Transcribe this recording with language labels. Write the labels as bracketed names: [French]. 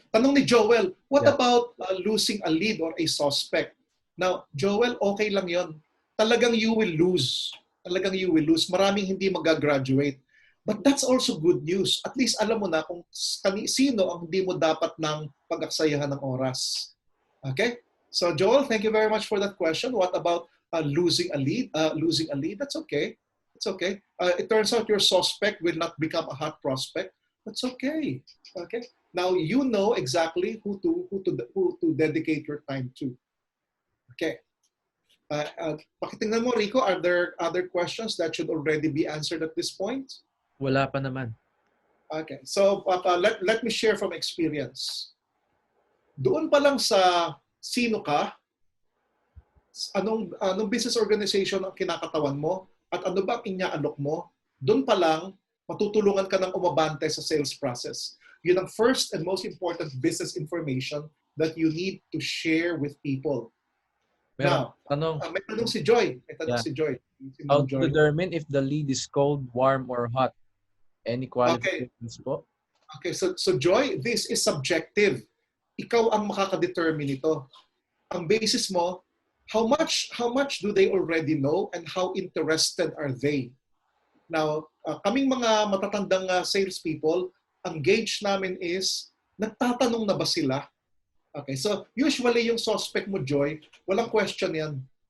[Filipino] Tanong ni [English] Joel, what about losing a lead or a suspect? Now, Joel, [Filipino] okay lang yon. Talagang [English] you will lose. [Filipino] Maraming hindi mag-graduate. [English] But that's also good news. [Filipino] At least alam mo na kung sino ang hindi mo dapat ng pag-aksayahan ng oras. [English] Okay? So Joel, thank you very much for that question. What about losing a lead? That's okay. It's okay. It turns out your suspect will not become a hot prospect. That's okay. Okay. Now you know exactly who to dedicate your time to. Okay. [Filipino] Pakitingnan mo, [English] Rico, are there other questions that should already be answered at this point? [Filipino] Wala pa naman. [English] Okay. So let me share from experience. [Filipino] Doon pa lang sa sino ka, anong business organization ang kinakatawan mo, at ano ba ang inyaalok mo, doon pa lang matutulungan ka ng umabante sa sales process. Yun ang [English] first and most important business information that you need to share with people. [Filipino] Now, may tanong si Joy. [English] How to determine if the lead is cold, warm, or hot? Any qualifications po? Okay, so Joy, this is subjective. [Filipino] Ikaw ang makaka-determine ito. Ang basis mo, [English] how much do they already know and how interested are they? [Filipino] Now, kaming mga matatandang salespeople, ang gauge namin is, nagtatanong na ba sila? Okay, so usually yung suspect mo, Joy, walang question yan.